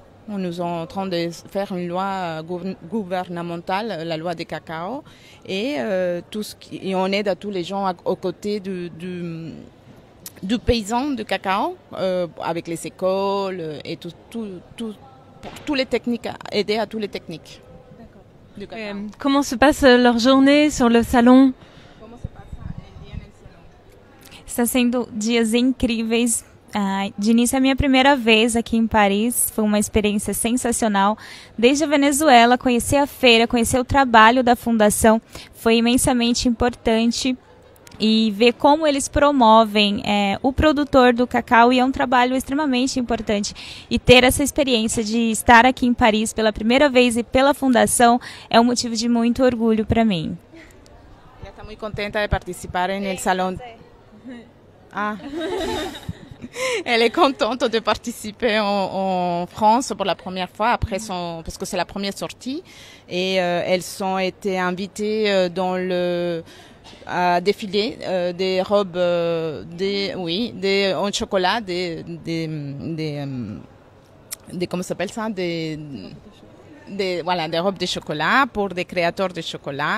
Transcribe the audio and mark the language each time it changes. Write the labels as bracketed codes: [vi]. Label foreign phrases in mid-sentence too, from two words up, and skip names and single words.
[fr] Nous sommes en train de faire une loi gouvernementale, la loi du cacao, et on aide à tous les gens aux côtés du paysan du cacao, avec les écoles et tous les techniques, aider à toutes les techniques du cacao. Comment se passe leur journée sur le salon? [pt] Está sendo dias incríveis. De início, é a minha primeira vez aqui em Paris, foi uma experiência sensacional. Desde a Venezuela, conhecer a feira, conhecer o trabalho da fundação foi imensamente importante e ver como eles promovem o produtor do cacau, e é um trabalho extremamente importante. E ter essa experiência de estar aqui em Paris pela primeira vez e pela fundação é um motivo de muito orgulho para mim. Ela está muito contente de participar no salão. [fr] Elle est contente de participer en France pour la première fois parce que c'est la première sortie et elles ont été invitées dans le défilé des robes en chocolat, comment s'appelle ça, voilà, des robes de chocolat pour des créateurs de chocolat.